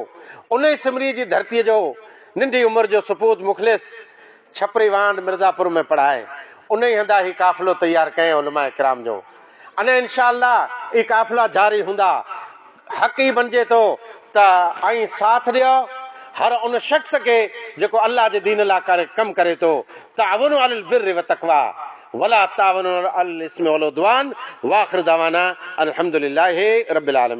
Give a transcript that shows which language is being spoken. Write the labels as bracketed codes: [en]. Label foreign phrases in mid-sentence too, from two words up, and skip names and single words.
[sd] उन ई सिमरीअ जी धरतीअ जो नंढी उमिरि जो सुपूत मुख़लिस छपरी वांड मिर्ज़ापुर में पढ़ाए, उन ई हंधा ही काफ़िलो तयारु कयईं उलमा किराम जो। अने इंशाअल्लाह ई काफ़िला जारी हूंदा। हक़ ई बणिजे थो त ऐं साथ ॾियो हर उन शख़्स खे जेको अल्लाह जे दीन लाइ कमु करे थो। [ar] تعاونوا على البر والتقوى ولا تعاونوا على الإثم والعدوان. وآخر دعوانا الحمد لله رب العالمين.